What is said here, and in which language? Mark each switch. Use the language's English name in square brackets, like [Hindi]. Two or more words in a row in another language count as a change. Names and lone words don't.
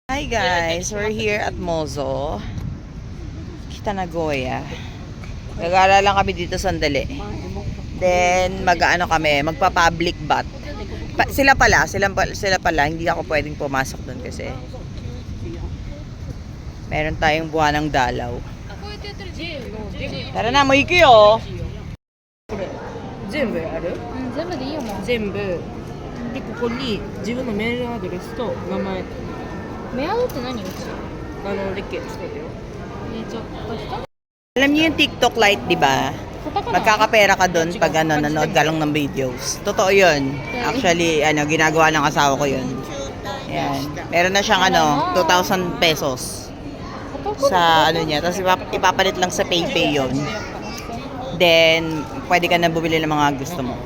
[English] Guys, we're here at Mozo, Kita Nagoya. [Filipino] Gagala lang kami dito sandali. Then magpa-public bath. Sila pala, hindi ako pwedeng pumasok doon kasi meron tayong buwan ng dalaw. Tara na, Moiki oh. [Japanese] 全部やる？全部でいいよもう。全部でここに自分のメールアドレスと名前メアドって何うち？レッケつけてよ。ちょっと一 [Filipino] Alam niyo yung TikTok Lite, di ba? [Japanese] カタカナ。 [Filipino] Magkakapera ka doon pag nanonood ka lang ng videos. Totoo yun. Actually, ginagawa ng asawa ko yun. Ayan. Meron na siyang 2,000 pesos sa niya. Tapos ipapalit lang sa PayPay yun. Then, pwede ka na bumili ng mga gusto mo.